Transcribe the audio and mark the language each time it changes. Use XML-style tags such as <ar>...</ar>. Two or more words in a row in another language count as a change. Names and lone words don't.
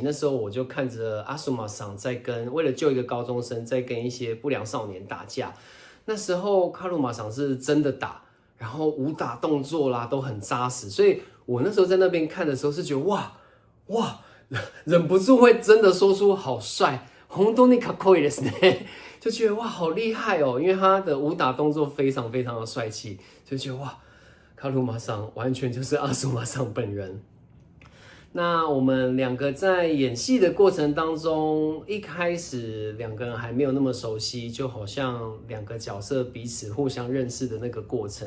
<zh>那时候我就看着阿苏玛桑为了救一个高中生，在跟一些不良少年打架。那时候卡鲁马桑是真的打， 然后武打动作啦都很扎实，所以我那时候在那边看的时候是觉得哇，忍不住会真的说出好帅，</zh> <ja>本当にかっこいいですね，</ja> <zh>就觉得哇好厉害哦，因为他的武打动作非常非常的帅气，就觉得哇，卡鲁马桑完全就是阿苏马桑本人。那我们两个在演戏的过程当中，一开始两个人还没有那么熟悉，就好像两个角色彼此互相认识的那个过程。</zh>